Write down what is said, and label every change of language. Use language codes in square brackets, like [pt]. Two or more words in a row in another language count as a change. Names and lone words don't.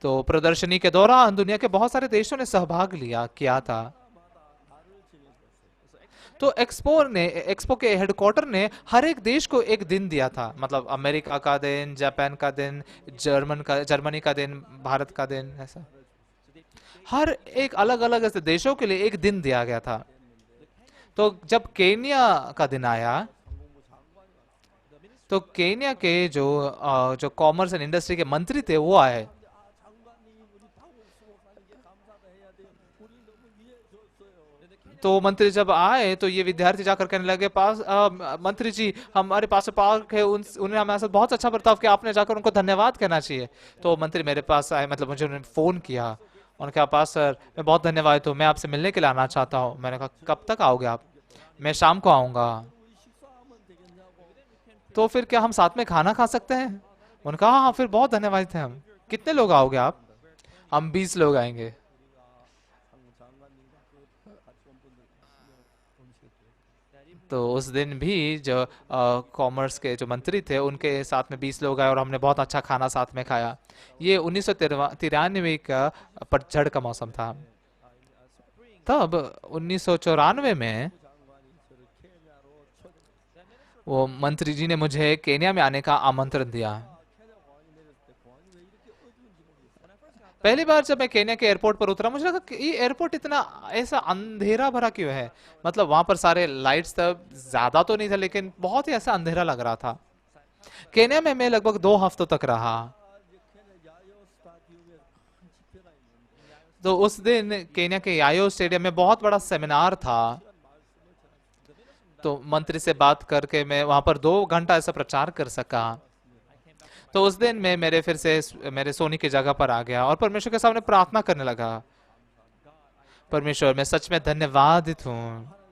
[hi] तो प्रदर्शनी के दौरान दुनिया के बहुत सारे देशों ने सहभाग किया था। [ko] 마다 달을 정해줬어요. [hi] तो एक्सपो के हेडक्वार्टर ने हर एक देश को एक दिन दिया था, मतलब अमेरिका का दिन, जापान का दिन, जर्मनी का दिन, भारत का दिन, ऐसा हर एक अलग अलग ऐसे देशों के लिए एक दिन दिया गया था। तो जब केनिया का दिन आया तो केनिया के जो [en] commerce and industry [hi] के मंत्री थे वो आए। [ko] 장관님 우리 방금 수고하는 게 감사도 해야 돼. 우리 너무 위해 줬어요. [hi] तो मंत्री जब आए तो ये विद्यार्थी जाकर कहने लगे मंत्री जी हमारे पास पार्क है, उन्होंने हमारे साथ बहुत अच्छा बर्ताव किया, आपने जाकर उनको धन्यवाद कहना चाहिए। तो मंत्री मेरे पास आए, मतलब मुझे उन्होंने फ़ोन किया, उन्होंने कहा पास सर मैं बहुत धन्यवाद हूँ, मैं आपसे मिलने के लिए आना चाहता हूँ। मैंने कहा कब तक आओगे आप? मैं शाम को आऊँगा। [ko] 우리 식사하면 되겠냐고. [hi] तो फिर क्या हम साथ में खाना खा सकते हैं? उन्होंने कहा हाँ फिर बहुत धन्यवाद थे हम। कितने लोग आओगे आप? हम 20 लोग आएंगे। [ko] 장관님과 그 같이 온 분들 음식을 드렸어요. [hi] तो उस दिन भी जो कॉमर्स के जो मंत्री थे उनके साथ में 20 लोग आए और हमने बहुत अच्छा खाना साथ में खाया। ये 1993 का पतझड़ का मौसम था। तब 1994 में [ko] 장관이 저를 케냐로 [hi] वो मंत्री जी ने मुझे केन्या में आने का आमंत्रण दिया। [ko] 케냐 공항에 내렸을 때 공항이 왜 이렇게 어두운지 모르겠어요. [hi] पहली बार जब मैं केन्या के एयरपोर्ट पर उतरा मुझे लगा कि ये एयरपोर्ट इतना ऐसा अंधेरा भरा क्यों है, मतलब वहां पर सारे लाइट्स तब ज्यादा तो नहीं था लेकिन बहुत ही ऐसा अंधेरा लग रहा था। केन्या में मैं लगभग 2 हफ्तों तक रहा। [ko] 이제 케냐 야요 스타디움에 큰 집회가 있는데 [hi] तो उस दिन केन्या के यायो स्टेडियम में बहुत बड़ा सेमिनार था। तो मंत्री से बात करके मैं वहां पर 2 घंटा ऐसा प्रचार कर सका। तो उस दिन मैं फिर से मेरे सोने की जगह पर आ गया और परमेश्वर के सामने प्रार्थना करने लगा। परमेश्वर, मैं सच में धन्यवादित हूँ।